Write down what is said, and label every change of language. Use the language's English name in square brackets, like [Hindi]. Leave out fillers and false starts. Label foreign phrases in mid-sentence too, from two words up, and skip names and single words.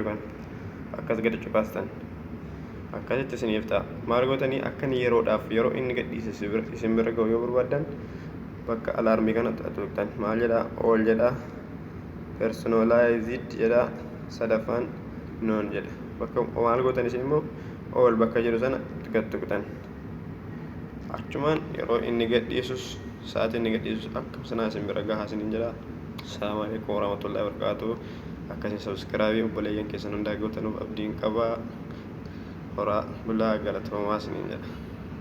[Oromo] kan akkas gadi cufaastan akkasitti isiniif ta'a maal gootanii akkan yeroodhaaf yeroo inni gadhiise isin bira ga'u yoo barbaaddan bakka alaarmii kana tuqtan maal jedha all jedha personalized jedha sadaffaan non jedha bakka maal gootan isin immoo all bakka jedhu sana tuqtan achumaan yeroo inni gadhiisus sa'aatii inni gadhiisus akka sanaa isin bira gahaa isiniin jedha. [Arabic] السلام عليكم ورحمة الله وبركاته. [Oromo] Akkasiin subscribe obboleeyyan keessan hundaa gootanuuf abdiin qaba. Horaa bulaa galatoomaa isiniin jedha.